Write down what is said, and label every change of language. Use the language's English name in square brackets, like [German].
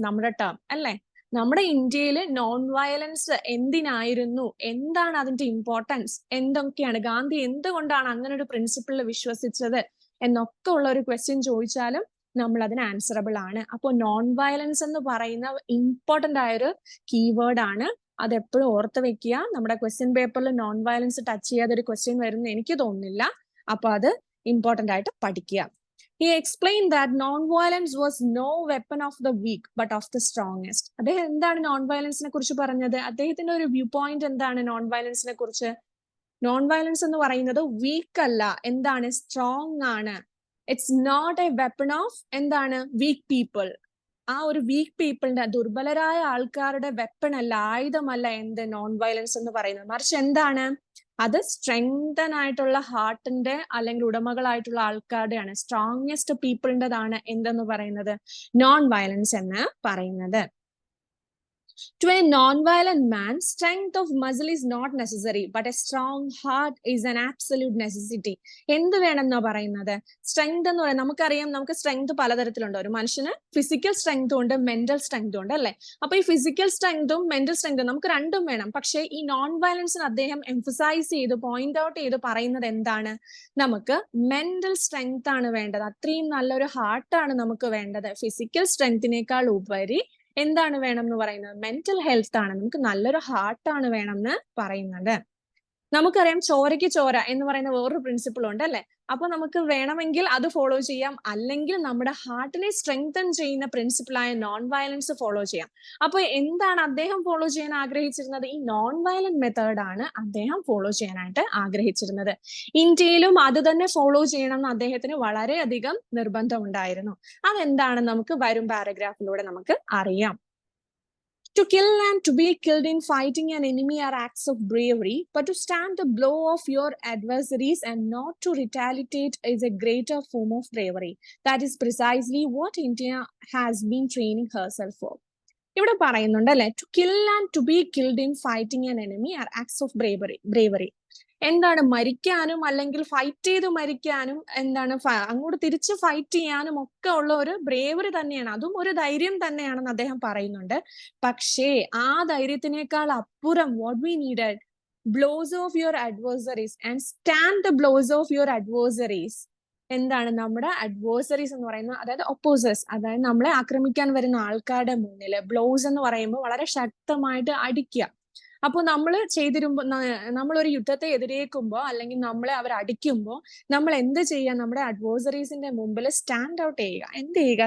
[Malayalam] നമ്മുടെ ടേം അല്ലെ, നമ്മുടെ ഇന്ത്യയിൽ നോൺ വയലൻസ് എന്തിനായിരുന്നു, എന്താണ് അതിന്റെ ഇമ്പോർട്ടൻസ്, എന്തൊക്കെയാണ്, ഗാന്ധി എന്തുകൊണ്ടാണ് അങ്ങനെ ഒരു പ്രിൻസിപ്പിളിൽ വിശ്വസിച്ചത് എന്നൊക്കെ ഉള്ള ഒരു ക്വസ്റ്റ്യൻ ചോദിച്ചാലും നമ്മൾ അതിന് ആൻസറബിൾ ആണ്. അപ്പോൾ നോൺ വയലൻസ് എന്ന് പറയുന്ന ഇമ്പോർട്ടന്റ് ആയൊരു കീവേഡ് ആണ്. അത് എപ്പോഴും ഓർത്ത് വെക്കുക. നമ്മുടെ ക്വസ്റ്റ്യൻ പേപ്പറിൽ നോൺ വയലൻസ് ടച്ച് ചെയ്യാതെ ഒരു ക്വസ്റ്റ്യൻ വരുന്ന എനിക്ക് തോന്നുന്നില്ല. അപ്പൊ അത് ഇമ്പോർട്ടന്റ് ആയിട്ട് പഠിക്കുക. [English] He explained that non-violence was no weapon of the weak but of the strongest. [Malayalam] അദ്ദേഹം എന്താണ് നോൺ വയലൻസിനെ കുറിച്ച് പറഞ്ഞത്? അദ്ദേഹത്തിന്റെ ഒരു വ്യൂ പോയിന്റ് എന്താണ് നോൺ വയലൻസിനെ കുറിച്ച്? നോൺ വയലൻസ് എന്ന് പറയുന്നത് വീക്ക് അല്ല, എന്താണ്? സ്ട്രോങ് ആണ്. [English] it's not a weapon of [Malayalam] എന്താണ്? [English] Weak people. [Malayalam] ആ ഒരു വീക്ക് പീപ്പിളിന്റെ, ദുർബലരായ ആൾക്കാരുടെ വെപ്പൺ അല്ല, ആയുധമല്ല എന്ത് നോൺ വയലൻസ് എന്ന് പറയുന്നത്. മറിച്ച് എന്താണ്? അത് സ്ട്രെങ്തൻ ആയിട്ടുള്ള ഹാർട്ടിന്റെ അല്ലെങ്കിൽ ഉടമകളായിട്ടുള്ള ആൾക്കാരുടെയാണ്, സ്ട്രോങ്സ്റ്റ് പീപ്പിളിൻ്റെതാണ് എന്തെന്ന് പറയുന്നത്? നോൺ വയലൻസ് എന്ന് പറയുന്നത്. [English] To a non-violent man, strength of muscle is not necessary, but a strong heart is an absolute necessity. [Malayalam] എന്ത് വേണമെന്നാ പറയുന്നത്? സ്ട്രെങ്ത് എന്ന് പറയുന്നത് നമുക്കറിയാം, നമുക്ക് സ്ട്രെങ്ത് പലതരത്തിലുണ്ട്. ഒരു മനുഷ്യന് ഫിസിക്കൽ സ്ട്രെങ്തും ഉണ്ട്, മെന്റൽ സ്ട്രെങ്തും ഉണ്ട് അല്ലെ? അപ്പൊ ഈ ഫിസിക്കൽ സ്ട്രെങ്തും മെന്റൽ സ്ട്രെങ്തും നമുക്ക് രണ്ടും വേണം. പക്ഷേ ഈ നോൺ വയലൻസിന് അദ്ദേഹം എംഫസൈസ് ചെയ്ത് പോയിന്റ് ഔട്ട് ചെയ്ത് പറയുന്നത് എന്താണ്? നമുക്ക് മെന്റൽ സ്ട്രെങ്ത് ആണ് വേണ്ടത്. അത്രയും നല്ലൊരു ഹാർട്ടാണ് നമുക്ക് വേണ്ടത്. ഫിസിക്കൽ സ്ട്രെങ്തിനേക്കാൾ ഉപരി എന്താണ് വേണം എന്ന് പറയുന്നത്? മെന്റൽ ഹെൽത്ത് ആണ്. നമുക്ക് നല്ലൊരു ഹാർട്ടാണ് വേണം എന്ന് പറയുന്നത്. നമുക്കറിയാം ചോരയ്ക്ക് ചോര എന്ന് പറയുന്ന വേറൊരു പ്രിൻസിപ്പിൾ ഉണ്ട് അല്ലെ? അപ്പൊ നമുക്ക് വേണമെങ്കിൽ അത് ഫോളോ ചെയ്യാം, അല്ലെങ്കിൽ നമ്മുടെ ഹാർട്ടിനെ സ്ട്രെങ്തൻ ചെയ്യുന്ന പ്രിൻസിപ്പിളായ നോൺ വയലൻസ് ഫോളോ ചെയ്യാം. അപ്പൊ എന്താണ് അദ്ദേഹം ഫോളോ ചെയ്യാൻ ആഗ്രഹിച്ചിരുന്നത്? ഈ നോൺ വയലന്റ് മെത്തേഡ് ആണ് അദ്ദേഹം ഫോളോ ചെയ്യാനായിട്ട് ആഗ്രഹിച്ചിരുന്നത്. ഇന്ത്യയിലും അത് തന്നെ ഫോളോ ചെയ്യണം എന്ന് അദ്ദേഹത്തിന് വളരെയധികം നിർബന്ധം ഉണ്ടായിരുന്നു. അതെന്താണെന്ന് നമുക്ക് വരും പാരഗ്രാഫിലൂടെ നമുക്ക് അറിയാം. [English] To kill and to be killed in fighting an enemy are acts of bravery, but to stand the blow of your adversaries and not to retaliate is a greater form of bravery. That is precisely what India has been training herself for. [Malayalam] ഇവിടെ പറയുന്നുണ്ട് അല്ലെ, [English] to kill and to be killed in fighting an enemy are acts of bravery. [Malayalam] എന്താണ്? മരിക്കാനും അല്ലെങ്കിൽ fight ചെയ്ത് മരിക്കാനും എന്താണ് അങ്ങോട്ട് തിരിച്ച് fight ചെയ്യാനും ഒക്കെ ഉള്ള ഒരു ബ്രേവറി തന്നെയാണ്, അതും ഒരു ധൈര്യം തന്നെയാണെന്ന് അദ്ദേഹം പറയുന്നുണ്ട്. പക്ഷേ ആ ധൈര്യത്തിനേക്കാൾ അപ്പുറം [English] what we needed, blows of your adversaries and stand the blows of your adversaries. [Malayalam] എന്താണ്? നമ്മുടെ അഡ്വേഴ്സറീസ് എന്ന് പറയുന്ന, അതായത് ഒപ്പോസേഴ്സ്, അതായത് നമ്മളെ ആക്രമിക്കാൻ വരുന്ന ആൾക്കാരുടെ മുന്നിൽ ബ്ലോസ് എന്ന് പറയുമ്പോൾ വളരെ ശക്തമായിട്ട് അടിക്കുക. അപ്പോൾ നമ്മൾ നമ്മളൊരു യുദ്ധത്തെ എതിരേക്കുമ്പോൾ അല്ലെങ്കിൽ നമ്മളെ അവർ അടിക്കുമ്പോൾ നമ്മൾ എന്ത് ചെയ്യുക? നമ്മുടെ അഡ്വേഴ്സറീസിന്റെ മുമ്പിൽ സ്റ്റാൻഡ് ഔട്ട് ചെയ്യുക. എന്ത് ചെയ്യുക?